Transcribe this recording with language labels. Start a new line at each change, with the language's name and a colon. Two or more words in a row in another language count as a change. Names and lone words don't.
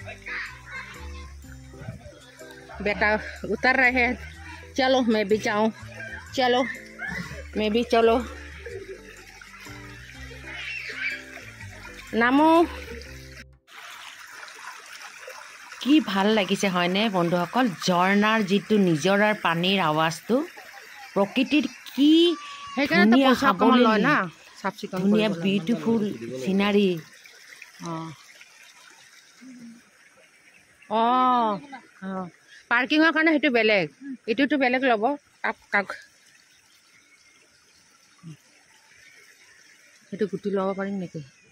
Hindi: बेटा उतर रहे हैं चलो मैं भी जाऊँ चलो मैं भी चलो
Assamese: नामो কি ভাল লাগিছে হয়নে বন্ধুসকল ঝৰ্ণাৰ যিটো নিজৰাৰ পানীৰ আৱাজটো প্ৰকৃতিৰ কি ধুনীয়া খাবলৈ লয় না চাফ চিকুণ ধুনীয়া
English: beautiful scenery
Assamese: পাৰ্কিঙৰ কাৰণে সেইটো বেলেগ এইটোতো বেলেগ ল'ব কাক সেইটো গুটি ল'ব পাৰিম নেকি